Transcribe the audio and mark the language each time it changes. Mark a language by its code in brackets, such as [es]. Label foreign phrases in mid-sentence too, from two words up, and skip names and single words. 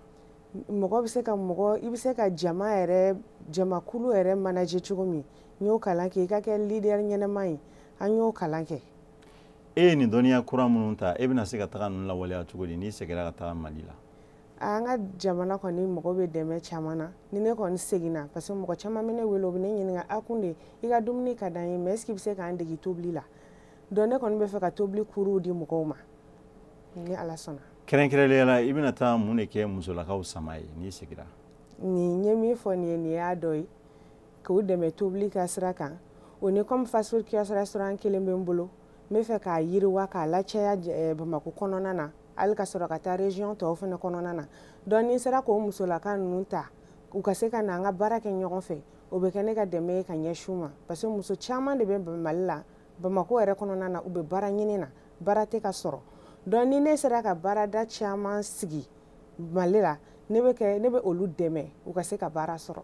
[bm] Mɔgɔ bɛ se ka i bɛ se ka jamakulu yɛrɛ manager cogo min n y'o kalan kɛ i ka kɛ leader ɲɛnama ye an y'o kalan kɛ. E ye nin dɔnniya kura minnu ta e bɛna se ka taga ninnu lawaleya cogo di n'i seginna ka taga Mali la? An ka jamana kɔni mɔgɔ bɛ dɛmɛ caman na ni ne kɔni seginna [fr] parce que [bm] mɔgɔ caman bɛ ne wele u bɛ ne ɲininka a Kunde i ka dumuni ka d'an ye [fr] mais est-ce que [bm] i bɛ se k'an dege tobili la? Donc ne kɔni bɛ fɛ ka tobili kuruw di mɔgɔw ma ni Ala sɔnna. Kɛrɛnkɛrɛnnenya la i bɛna taa mun de kɛ musolakaw sama ye n'i seginna? Nin ye min fɔ nin ye nin y'a dɔ ye k'u dɛmɛ tobili ka sira kan o ni comme [en] fast food [bm] kiosk restaurant kelen bɛ n bolo n bɛ fɛ k'a yiriwa k'a lacaya Bamako kɔnɔna na hali ka sɔrɔ ka taa région tɔw fana kɔnɔna na donc ni n sera k'o musolaka ninnu ta u ka se ka na an ka baara kɛ ɲɔgɔn fɛ o bɛ kɛ ne ka dɛmɛ ye ka ɲɛsin u ma [fr] parce que [bm] muso caman de bɛ Mali la Bamako yɛrɛ kɔnɔna na u bɛ baara ɲini na baara tɛ ka sɔrɔ donc ni ne sera ka baarada caman sigi Mali la ne bɛ olu dɛmɛ u ka se ka baara sɔrɔ.